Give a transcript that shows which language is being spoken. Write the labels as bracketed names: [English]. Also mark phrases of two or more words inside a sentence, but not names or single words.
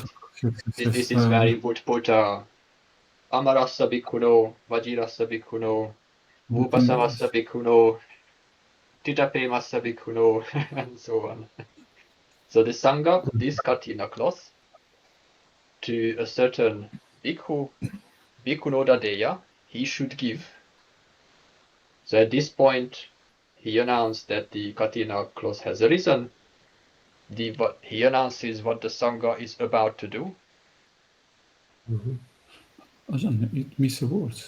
[English] This is where you would put [Pali] Amarassa bhikkhuno, Vajirassa bhikkhuno, Upasamassa bhikkhuno, Titapemassa bhikkhuno, [English] and so on. So the Sangha, this Kathina cloth, to a certain bhikkhu, [Pali] bhikkhuno dadeya, [English] he should give. So at this point, he announced that the Kathina cloth has arisen. He announces what the Sangha is about to do. It misses words.